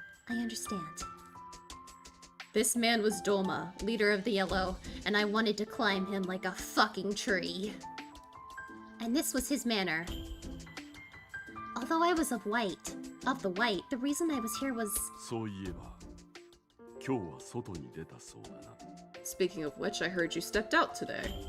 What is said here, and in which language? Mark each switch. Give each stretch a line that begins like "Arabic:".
English: I understand. This man was Doma, leader of the Yellow, and I wanted to climb him like a fucking tree. And this was his manner. Although I was of the white, the reason I was here was...
Japanese: そういえば今日は外に出たそうだな。
English: Speaking of which, I heard you stepped out today.